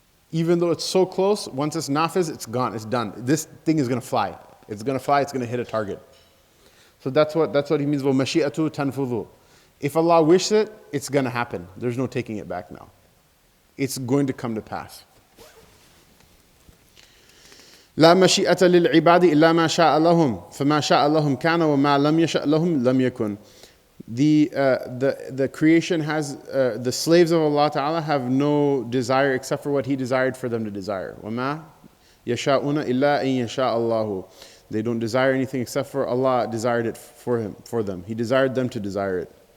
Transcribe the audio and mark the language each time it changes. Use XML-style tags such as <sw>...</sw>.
<en>Even though it's so close, once it's nafiz, it's gone, it's done. This thing is going to fly. It's going to fly, it's going to hit a target. So that's what he means,</en> <ar>وَمَشِيئَةُ تَنْفُذُ.</ar> <en>If Allah wishes it, it's going to happen. There's no taking it back now. It's going to come to pass.</en> <ar>لا مشيئة للعباد إلا ما شاء لهم فما شاء لهم كان وما لم يشأ لهم لم يكن.</ar> <en>The creation has, the slaves of Allah Ta'ala have no desire except for what He desired for them to desire.</en> <ar>وَمَا يَشَاءُونَ إِلَّا أَن يَشَاءَ اللَّهُ.</ar> <en>They don't desire anything except for Allah desired it for them. He desired them to desire it.</en>